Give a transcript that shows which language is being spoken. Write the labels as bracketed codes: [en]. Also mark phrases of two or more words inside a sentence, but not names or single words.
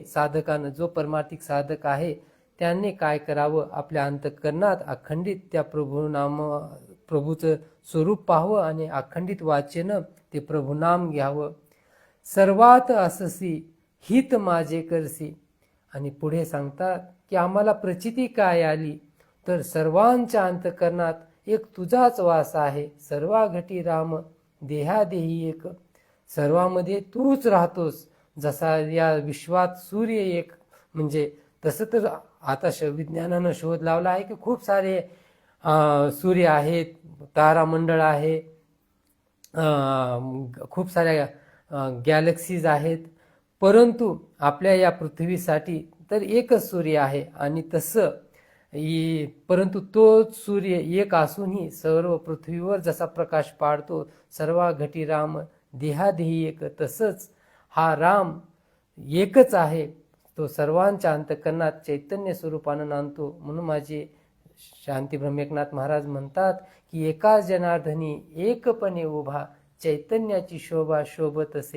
[mr] साधकानं, जो परमार्थिक साधक आहे त्याने काय करावं, आपल्या अंतःकरणात अखंडित त्या प्रभूचं स्वरूप पाहावं आणि अखंडित वाचेनं ते प्रभुनाम घ्यावं. सर्वात अससी हित माझे करसी. आणि पुढे सांगतात की आम्हाला प्रचिती काय आली, तर सर्वांच्या अंतःकरणात एक तुझाच वास आहे. सर्वा घटी राम देहादेही एक. सर्वामध्ये तूच राहतोस. जसा या विश्वात सूर्य एक, म्हणजे तसं तर आता विज्ञानानं शोध लावला आहे की खूप सारे सूर्य आहेत, तारामंडळ आहे, खूप साऱ्या गॅलेक्सीज आहेत. परंतु आपल्या या पृथ्वीसाठी तर एकच सूर्य आहे. आणि तसं परंतु तो सूर्य एक असूनही सर्व पृथ्वीवर जसा प्रकाश पाडतो, सर्वा घटी राम देहादेही एक, तसंच हा राम एकच आहे. तो सर्वांच्या अंतःकरणात चैतन्य स्वरूपानं नांदतो. म्हणून माझे शांती ब्रह्मेकनाथ महाराज म्हणतात की एकाच जनार्दनी एकपणे उभा, चैतन्याची शोभा शोभत असे.